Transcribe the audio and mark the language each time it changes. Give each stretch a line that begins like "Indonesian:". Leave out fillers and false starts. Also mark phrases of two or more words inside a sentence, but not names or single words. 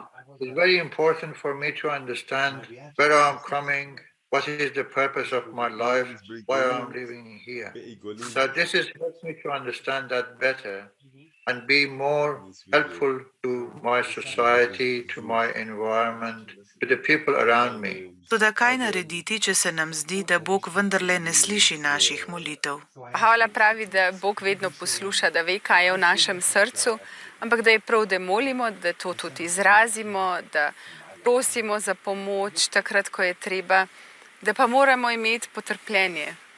English: It's very important for me to understand where I'm coming, what is the purpose of my life, why I'm living here. So this helps me to understand that better and be more helpful to my society, to my environment, to the people around me.
Slovenian: Toda kaj narediti, če se nam zdi, da Bog vendarle ne sliši naših molitev? Bahá'u'lláh pravi, da Bog vedno posluša, da ve, kaj je v našem srcu, ampak da je prav, da molimo, da to tudi izrazimo, da prosimo za pomoč takrat, ko je treba, da pa moramo imeti potrpljenje.